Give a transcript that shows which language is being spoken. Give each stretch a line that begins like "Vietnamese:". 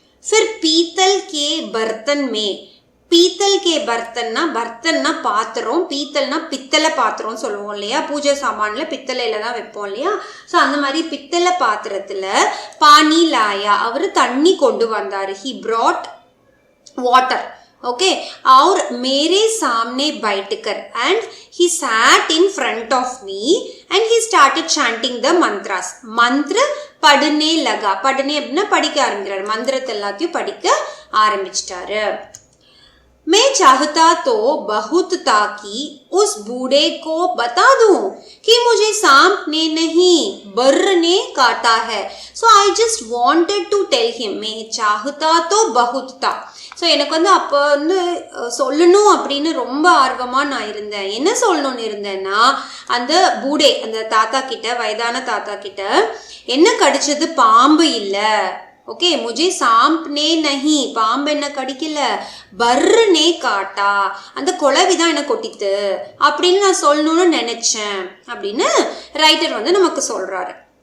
Hindi: फिर पीतल के बर्तन में, पीतल के बर्तनना, बर्तनना
Tamil: பாத்திரம், பீத்தல்னா பித்தளை பாத்திரம் சொல்லுவோம் இல்லையா, பூஜை சாமான்ல பித்தளையில தான் வைப்போம் இல்லையா. ஸோ அந்த மாதிரி பித்தளை பாத்திரத்துல
Hindi: பானி லாயா,
Tamil: அவர் தண்ணி கொண்டு வந்தாரு.
English: he brought water.
Hindi: ओके, और मेरे सामने बैठकर
English: and he sat in front of me and he started chanting the mantras.
Hindi: मंत्र पढ़ने लगा.
Tamil: पढ़ने அப்படின்னா படிக்க ஆரம்பிக்கிறார், மந்திரத்தை எல்லாத்தையும் படிக்க ஆரம்பிச்சிட்டாரு.
Hindi: मैं चाहता तो बहुत था कि उस बूढ़े को बता दूं कि मुझे सांप ने नहीं बर्र ने काटा है.
English: So I just wanted to tell him.
Hindi: मैं चाहता तो बहुत था.
Tamil: ஸோ எனக்கு அப்போ சொல்லணும் அப்படின்னு ரொம்ப ஆர்வமாக நான் இருந்தேன். என்ன சொல்லணும்னு இருந்தேன்னா, அந்த பூடே, அந்த தாத்தா கிட்ட, வயதான தாத்தா கிட்ட, என்ன கடிச்சது பாம்பு இல்லை. ஓகே,
Hindi: முஜே சாம்ப் நே நஹி,
Tamil: பாம்பு என்ன கடிக்கல,
Hindi: பர்ரு நே காட்டா,
Tamil: அந்த குளவிதான் என்ன கொட்டித்து அப்படின்னு நான் சொல்லணும்னு நினைச்சேன் அப்படின்னு ரைட்டர் நமக்கு சொல்றாரு.